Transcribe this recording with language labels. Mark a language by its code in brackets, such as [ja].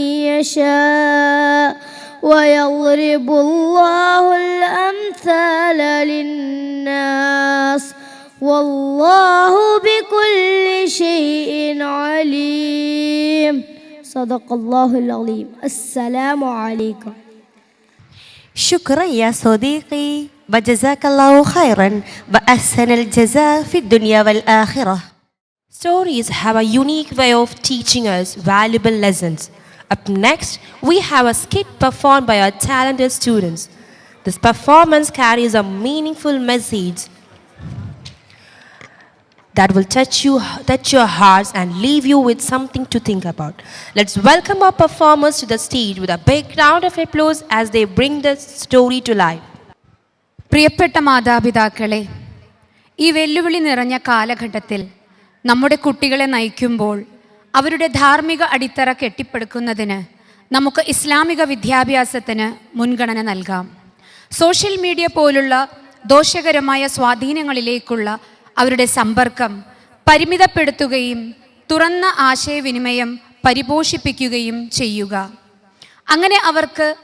[ar] يشاء ويضرب الله الأمثال للناس والله بكل شيء عليم. صدق الله العظيم. السلام عليكم. شكرا يا صديقي، وجزاك الله خيرا وأحسن الجزاء في الدنيا والآخرة. [en] Stories have a unique way of teaching us valuable lessons. Up next, we have a skit performed by our talented students. This performance carries a meaningful message that will touch your hearts and leave you with something to think about. Let's welcome our performers to the stage with a big round of applause as they bring the story to life. [ml] പ്രിയപ്പെട്ട മാതാപിതാക്കളെ, ഈ വെല്ലുവിളി നിറഞ്ഞ കാലഘട്ടത്തിൽ നമ്മുടെ കുട്ടികളെ നയിക്കുമ്പോൾ അവരുടെ ധാർമ്മിക അടിത്തറ കെട്ടിപ്പടുക്കുന്നതിന് നമുക്ക് ഇസ്ലാമിക വിദ്യാഭ്യാസത്തിന് മുൻഗണന നൽകാം. സോഷ്യൽ മീഡിയ പോലുള്ള ദോഷകരമായ സ്വാധീനങ്ങളിലേക്കുള്ള അവരുടെ സമ്പർക്കം പരിമിതപ്പെടുത്തുകയും തുറന്ന ആശയവിനിമയം പരിപോഷിപ്പിക്കുകയും ചെയ്യുക. അങ്ങനെ അവർക്ക്